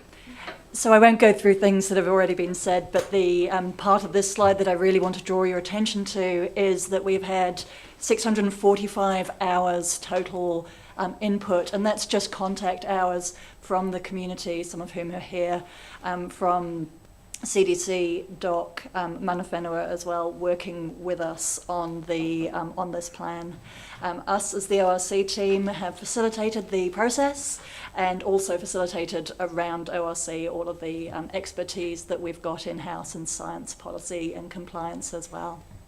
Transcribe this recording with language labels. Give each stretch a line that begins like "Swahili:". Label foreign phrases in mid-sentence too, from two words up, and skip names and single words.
English: So I won't go through things that have already been said, but the part of this slide that I really want to draw your attention to is that we've had 645 hours total input, and that's just contact hours from the community, some of whom are here, from CDC, DOC,
Māori: mana whenua
English: as well, working with us on the on this plan. Us as the ORC team have facilitated the process and also facilitated around ORC all of the expertise that we've got in-house in science, policy and compliance as well.